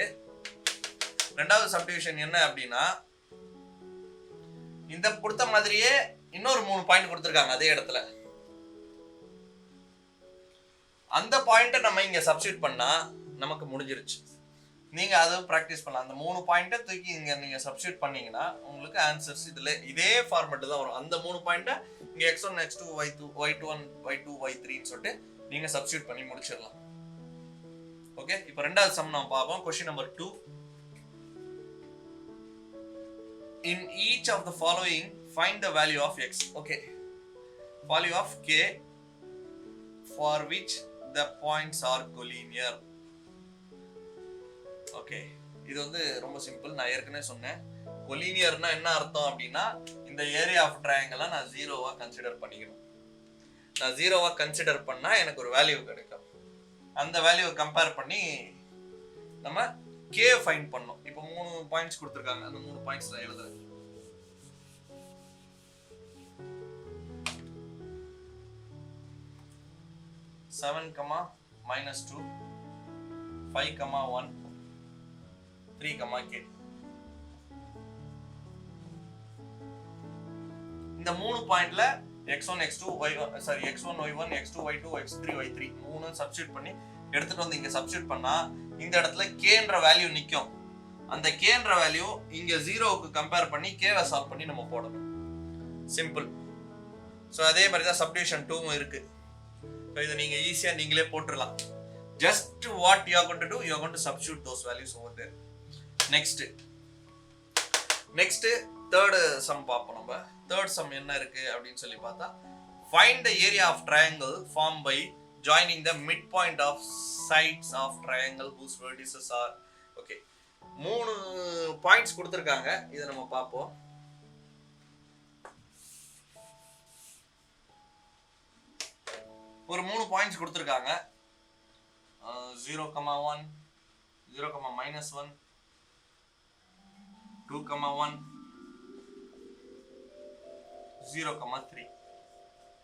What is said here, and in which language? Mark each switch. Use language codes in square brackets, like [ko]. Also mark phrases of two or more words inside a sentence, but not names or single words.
[ta] ரெண்டாவது சப்டிவிஷன் என்ன அப்படின்னா இந்த கொடுத்த மாதிரியே இன்னொரு 3 பாயிண்ட் கொடுத்திருக்காங்க அதே இடத்துல. அந்த பாயிண்ட்டை நம்ம இங்க சப்ஸ்டிட்யூட் பண்ணா நமக்கு முடிஞ்சிருச்சு. நீங்க அதை பிராக்டிஸ் பண்ணலாம். அந்த 3 பாயிண்ட்டை தூக்கி இங்க நீங்க சப்ஸ்டிட்யூட் பண்ணீங்கன்னா உங்களுக்கு ஆன்சர்ஸ் இதுல இதே ஃபார்மேட் தான் வரும். அந்த 3 பாயிண்ட்டை இங்க x1 x2 y1 y2 y3 ன்னு சொல்லிட்டு நீங்க சப்ஸ்டிட்யூட் பண்ணி முடிச்சிடலாம். ஓகே, இப்போ ரெண்டாவது சம் நம்ம பார்ப்போம். [en] question number 2. In each of the following find the value of x. Okay, value of k for which the points are collinear. [ta] ஓகே, இது வந்து ரொம்ப சிம்பிள். நான் ஏற்கனவே சொன்னேன் கொலினியர்னா என்ன அர்த்தம் அப்படின்னா இந்த [en] area of triangle [ta] நான் 0வா கன்சிடர் பண்ணிக்கணும். நான் 0வா கன்சிடர் பண்ணா எனக்கு ஒரு வேல்யூ கிடைக்கும். அந்த வேல்யூவை கம்பேர் பண்ணி நம்ம k ஃபைண்ட் பண்ணோம். இப்போ 3 பாயிண்ட்ஸ் கொடுத்திருக்காங்க. அந்த 3 பாயிண்ட்ஸ் நான் எழுதுறேன். -7, -2 5, 1 3, k. இந்த 3 பாயிண்ட்ல x1 x2 y1 x1 y1 x2 y2 x3 y3 மூணு சப்ஸ்டிட்யூட் பண்ணி எடுத்துட்டு வந்து இங்க சப்ஸ்டிட்யூட் பண்ணா இந்த இடத்துல kன்ற வேல்யூ நிக்கும். அந்த kன்ற வேல்யூ இங்க 0க்கு கம்பேர் பண்ணி k-வை சால்வ் பண்ணி நம்ம போடணும். சிம்பிள். சோ அதே மாதிரி தான் சப்டிவிஷன் 2 இருக்கு. சோ இத நீங்க ஈஸியா நீங்களே போட்டுறலாம். [en] Just what you are going to do, you are going to substitute those values over there. Next third sum பார்ப்போம். நம்ம third sum [ta] என்ன இருக்கு அப்படினு சொல்லி பார்த்தா [en] find the area of triangle formed by joining the midpoint of sides of triangle whose vertices are. [ta] Okay, மூணு பாயிண்ட்ஸ் கொடுத்திருக்காங்க. இத நம்ம பார்ப்போம். ஒரு மூணு பாயிண்ட்ஸ் கொடுத்திருக்காங்க. 0, 1 0, -1 2, 1 0, 3.